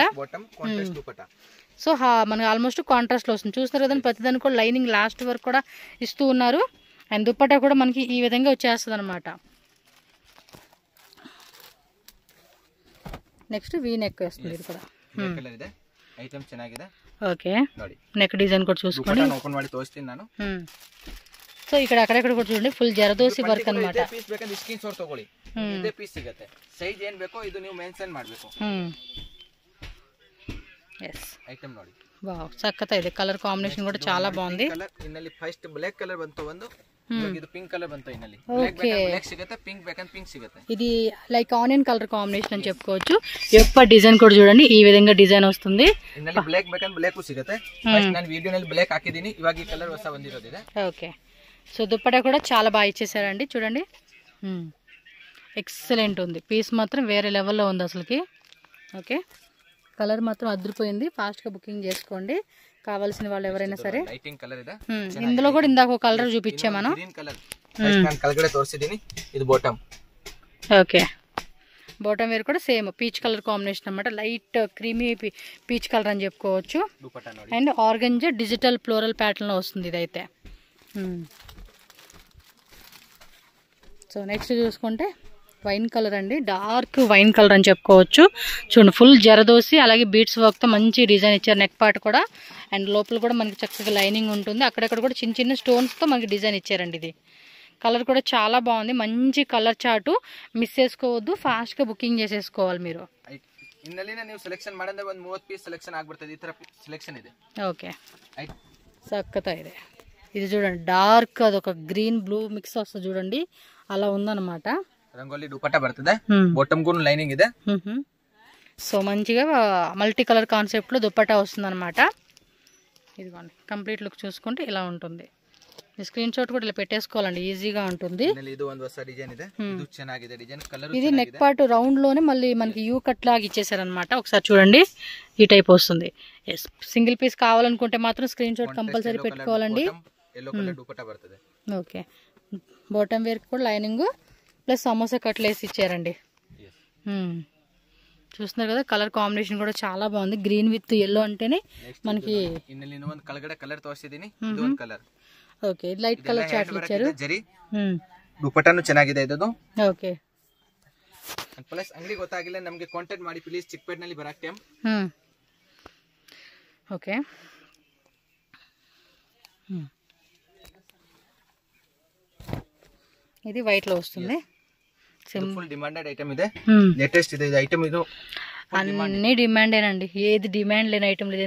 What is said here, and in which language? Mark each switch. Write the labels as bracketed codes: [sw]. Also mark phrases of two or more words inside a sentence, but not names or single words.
[te] సో మనకి [en] almost contrast [te] లో వస్తుంది. చూస్తారు కదండి, ప్రతిదానికి కూడా లైనింగ్ లాస్ట్ వరకు కూడా ఇస్తూ ఉన్నారు. అండ్ దుపట్టా కూడా మనకి ఈ విధంగా వచ్చేస్తుంది అనమాట. [en] next V neck [te] వస్తుంది. ఇది కూడా [kn] ಐಟಮ್ ಚೆನ್ನಾಗಿದೆ. [te] ఓకే, [en] neck design [te] కూడా చూసుకోండి. [kn] ఓపెన్ ಮಾಡಿ ತೋರಿಸ್ತೀನಿ ನಾನು. [te] సో ఇక్కడ అక్కడక్కడ కూడా చూడండి, ಫುಲ್ ಜರದೋಸಿ ವರ್ಕ್ ಅన్నమాట. [kn] ಇದೇ ಪೀಸ್ ಬೇಕಂದ್ರೆ [en] screen shot [kn] ತಗೊಳ್ಳಿ, ಇದೇ ಪೀಸ್ ಸಿಗುತ್ತೆ. ಸೈಜ್ ಏನ್ ಬೇಕೋ ಇದು ನೀವು ಮೆನ್ಷನ್ ಮಾಡಬೇಕು. ಎಸ್, ಐಟಮ್ ನೋಡಿ, ವಾವ್, ಸಕ್ಕತ್ತ ಇದೆ. [en] color combination [kn] ಕೂಡ [te] చాలా బాగుంది. [kn] ಕಲರ್ ಇನ್ನಲ್ಲಿ [en] first black color [kn] ಬಂತು, ಒಂದು ಇದು [en] pink color [kn] ಬಂತು. ಇನ್ನಲ್ಲಿ ಬ್ಲಾಕ್ ಸಿಗುತ್ತೆ, పింక్ ಬೇಕಂದ್ರೆ పింక్ ಸಿಗುತ್ತೆ. [te] ఇది [en] like onion color combination [te] అని చెప్పుకోవచ్చు. యొక్క డిజైన్ కూడా చూడండి, ఈ విధంగా డిజైన్ వస్తుంది. [kn] ಇನ್ನಲ್ಲಿ ಬ್ಲಾಕ್ ಬೇಕಂದ್ರೆ ಬ್ಲಾಕ್ ಸಿಗುತ್ತೆ. ಫಸ್ಟ್ ನಾನು ವಿಡಿಯೋನಲ್ಲಿ ಬ್ಲಾಕ್ ಹಾಕಿದ್ದೀನಿ, ಇವಾಗ ಈ ಕಲರ್ ಹೊಸ ಬಂದಿರೋದಿದೆ. [te] ఓకే, సో దుపట్టా కూడా చాలా బాగా ఇచ్చేసారండి, చూడండి. ఎక్సలెంట్ ఉంది, పీస్ మాత్రం వేరే లెవెల్లో ఉంది అసలుకి. ఓకే, కలర్ మాత్రం అదిరిపోయింది. ఫాస్ట్గా బుకింగ్ చేసుకోండి కావాల్సిన వాళ్ళు ఎవరైనా సరే. [en] lighting color [kn] ಇದೆ. [te] ఇందులో కూడా ఇందాక ఒక కలర్ చూపించా మనం. [en] green color [kn] ನಾನು ಕಲ್ಗಡೆ ತೋರಿಸಿದ್ದೀನಿ. ಇದು ಬಾಟಮ್. [te] ఓకే, [en] bottom wear [te] కూడా [en] same peach color combination [te] అన్నమాట. [en] light creamy peach color [te] అని చెప్పుకోవచ్చు. [en] and organza digital floral pattern [te] లో వస్తుంది ఇదైతే. సో నెక్స్ట్ చూసుకుంటే [en] wine color [te] అండి, [en] dark wine color [te] అని చెప్పుకోవచ్చు. చూడండి, ఫుల్ జరదోసి అలాగే [en] beads work [te] తో మంచి డిజైన్ ఇచ్చారు. [en] neck part [te] కూడా అండ్ లోపల కూడా మనకి చక్కగా లైనింగ్ ఉంటుంది. అక్కడక్కడ కూడా చిన్న చిన్న స్టోన్స్ తో మనకి డిజైన్ ఇచ్చారండి. ఇది కలర్ కూడా చాలా బాగుంది, మంచి [en] color chart. [te] మిస్ చేసుకోవద్దు, ఫాస్ట్ గా బుకింగ్ చేసేసుకోవాలి మీరు. [kn] ಇನ್ನಲ್ಲಿನ ನೀವು ಸೆಲೆಕ್ಷನ್ ಮಾಡಿದ್ರೆ ಒಂದು 30 [en] piece selection [kn] ಆಗ್ಬಿಡ್ತದೆ. ಈ ತರ ಸೆಲೆಕ್ಷನ್ ಇದೆ. [te] ఓకే, చక్కగా ಇದೆ. ఇది చూడండి, డార్క్ అదొక [en] green blue mix [te] వస్తుంది చూడండి, అలా ఉందన్నమాట. [kn] రంగోలి దుపట్టా బರ್ತದೆ, బాటమ్ కూడా లైనింగ్ ಇದೆ. [te] సో మంచిగా [en] multi color concept [te] లో దుపట్టా వస్తుంది అనమాట. ఇదిగోండి, [en] complete look [te] చూసుకుంటే ఇలా ఉంటుంది. [en] screen shot [te] కూడా ఇలా పెట్టేసుకోవాలండి, ఈజీగా ఉంటుంది. [kn] ಇದು ಒಂದು ಹೊಸ ಡಿಸೈನ್ ಇದೆ, ಇದು ಚೆನ್ನಾಗಿದೆ ಡಿಸೈನ್. [te] కలర్ ఇది [en] neck part round [te] లోనే మళ్ళీ మనకి [en] U cut [te] లాగా ఇచ్చేసారనమాట. ఒకసారి చూడండి, ఈ టైప్ వస్తుంది. ఎస్, [en] single piece [te] కావాలనుకుంటే మాత్రం [en] screen shot compulsory [te] పెట్టుకోవాలండి. [en] yellow color [kn] దుపట్టా బರ್ತದೆ. [te] ఓకే, [en] bottom wear [te] కూడా [en] lining plus [te] సమోసా కట్లు వేసి ఇచ్చారండి. చూస్తున్నారు కదా, [en] color combination [te] కూడా చాలా బాగుంది. [en] green with yellow [te] అంటేనే మనకి [kn] కలర్ ತೋರಿಸಿದೀನಿ. ಇದು ಒಂದು ಕಲರ್. [te] ఓకే, [en] light color chart [te] ఇచ్చారు. [kn] ಜರಿ ದುಪಟ್ಟಾನು ಚೆನ್ನಾಗಿದೆ ಇದು. [te] ఓకే, [kn] ಪ್ಲಸ್ ಅಂಗಡಿ ಗೊತ್ತಾಗಿಲ್ಲ ನಮಗೆ ಕಾಂಟ್ಯಾಕ್ಟ್ ಮಾಡಿ ಪ್ಲೀಸ್. ಚಿಕ್ಕಪೇಟೆನಲ್ಲಿ ಬರಕ್ಕೆ ಟೈಮ್. [te] ఓకే, ఇది వైట్ లో వస్తుంది. [en] full demanded item [te] ಇದೆ. లేటెస్ట్ ಇದೆ ఐటమ్. ఇది అన్ని డిమాండేనండి, ఏది డిమాండ్ లేని ఐటమ్ లేదు.